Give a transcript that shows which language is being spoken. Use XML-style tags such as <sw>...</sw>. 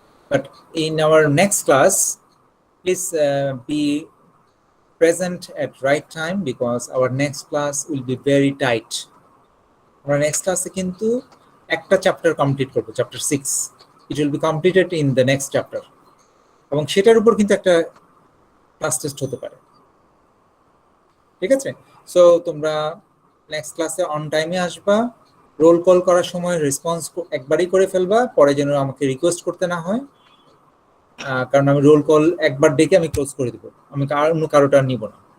<en>But in our next class, please be present at right time because our next class will be very tight. Our next class</en> <bn>কিন্তু একটা chapter complete করব, chapter 6.</bn> <en>It will be completed in the next chapter.</en> <bn>এবং সেটার উপর কিন্তু একটা class test হতে পারে। ঠিক আছে, সো তোমরা নেক্সট ক্লাসে অন টাইমে আসবা। রোল কল করার সময় রেসপন্স একবারই করে ফেলবা, পরে যেন আমাকে রিকোয়েস্ট করতে না হয়, কারণ আমি রোল কল একবার ডেকে আমি ক্লোজ করে দিব, আমি আর অন্য কারোটা নিব না।</bn>